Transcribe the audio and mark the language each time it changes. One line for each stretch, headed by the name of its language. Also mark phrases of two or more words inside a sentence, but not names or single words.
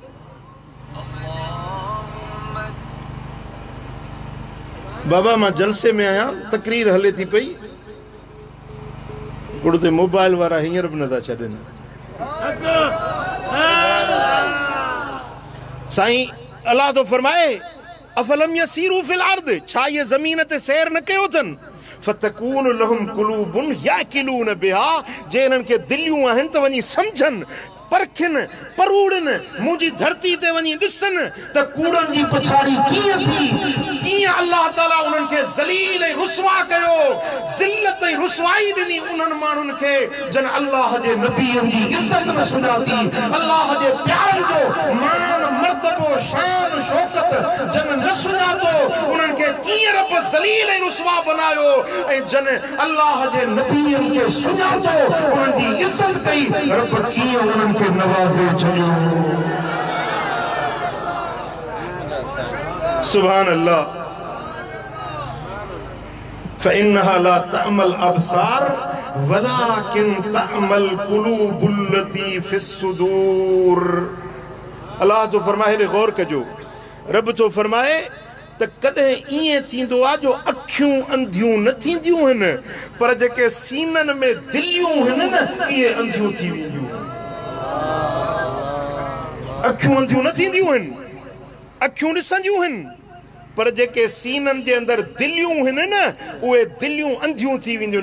Sindhi: बाबा मां जलसे में आया, तकरीर हले थी पई, उड़ते मोबाइल वारा हींअर बि नथा छॾनि। साईं अल्लाह तो फरमाए,
Arabic: أفلم يسيروا في الأرض,
Sindhi: छा ये ज़मीन ते सैर न कयो अथनि,
Arabic: فتكون لهم قلوب يعقلون بها,
Sindhi: जे इन्हनि खे दिलियूं आहिनि त वञी सम्झनि, परखिन, परूड़न, मुझी धरती ते वञी ॾिसनि त कूड़नि जी पछाड़ी कीअं थी, कीअं अल्लाह ताला उन्हनि खे ज़लील ऐं रुसवा कयो, ज़िल्लत ऐं रुसवाई ॾिनी उन्हनि माण्हुनि खे जन अल्लाह जे नबीअनि जी इज़त न सुञाती, अल्लाह जे प्यारनि जो मान मर्तबो शान शौकत जन न सुञातो, उन्हनि खे कीअं रब ज़लील ऐं रुसवा बनायो ऐं जन अल्लाह जे नबीअनि खे सुञातो, उन्हनि जी इज़त कई, रब कीअं उन्हनि खे नवाज़े छॾियो।
Arabic: سبحان الله. فإنها لا تعمى الأبصار ولكن تعمى القلوب التي في الصدور.
Sindhi: अल्लाह जो फरमाए ने गौर कजो। रब जो फरमाए त कॾहिं ईअं थींदो आहे जो अखियूं अंधियूं न थींदियूं आहिनि, पर जेके सीननि में दिलियूं आहिनि न इहे अंधियूं थी वेंदियूं। अखियूं अंधियूं न थींदियूं आहिनि, अखियूं ॾिसंदियूं आहिनि, पर जेके सीननि जे अंदरि दिलियूं आहिनि न उहे दिलियूं अंधियूं थी वेंदियूं।